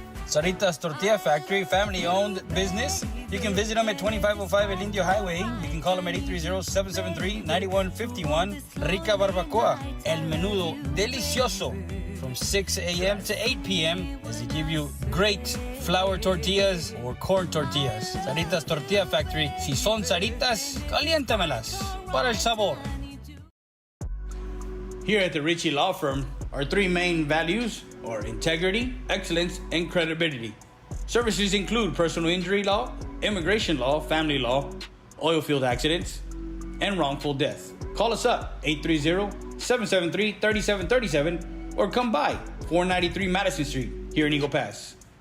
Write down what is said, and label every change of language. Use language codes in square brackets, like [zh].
[en] Saritas Tortilla Factory, family-owned business. You can visit them at 2505 El Indio Highway. You can call them at 830-773-9151. [es] Rica Barbacoa, El Menudo Delicioso, [en] from 6 a.m. to 8 p.m. as they give you great flour tortillas or corn tortillas. Saritas Tortilla Factory. [es] Si son saritas, caliéntamelas para el sabor. [en] Here at the Ritchie Law Firm, our 3 main values are integrity, excellence, and credibility. Services include personal injury law, immigration law, family law, oil field accidents, and wrongful death. Call us up, 830-773-3737, or come by 493 Madison Street here in Eagle Pass.